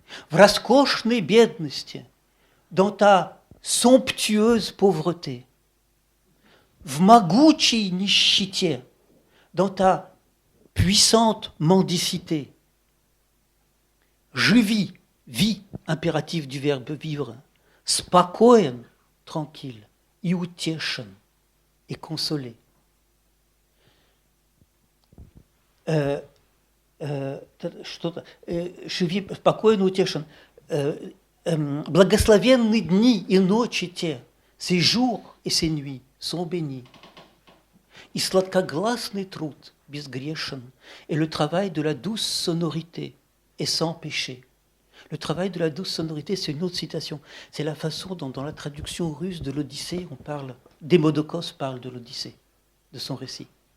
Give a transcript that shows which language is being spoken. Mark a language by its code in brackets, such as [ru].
[ru] В роскошной бедности, [fr] dans ta somptueuse pauvreté, [ru] в могучей нищете, [fr] dans ta puissante mendicité, je vis, vie, impératif du verbe vivre, [ru] спокоен, [fr] tranquille, [ru] и утешен, [fr] et consolé. [ru] Что-то, [fr] je vis [ru] спокоен, утешен. Благословенны дни и ночи те, [fr] ces jours et ces nuits sont bénis. [ru] И сладкогласный труд безгрешен, [fr] et le travail de la douce sonorité est sans péché. Le travail de la douce sonorité, c'est une autre citation. C'est la façon dont, dans la traduction russe de l'Odyssée, on parle, Démodocos parle de l'Odyssée, de son récit.